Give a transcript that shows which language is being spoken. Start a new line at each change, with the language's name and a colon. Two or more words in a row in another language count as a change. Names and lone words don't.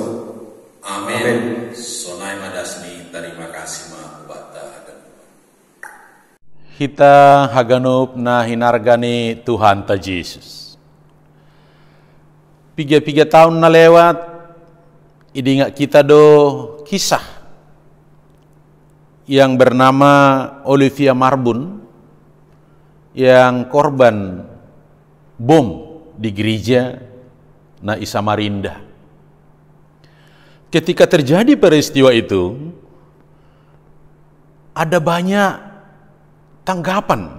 Indonesian: Amin.
Batak Simalungun: Sonai madasni,
Indonesian: terima kasih
Batak Simalungun: ma ubata haganup. Hita haganup na hinargani Tuhan ta Yesus.
Indonesian: 3 tahun
Batak Simalungun: na lewat, idingat kita do
Indonesian: kisah yang bernama Olivia Marbun yang korban bom di gereja na Samarinda. Ketika terjadi peristiwa itu, ada banyak tanggapan.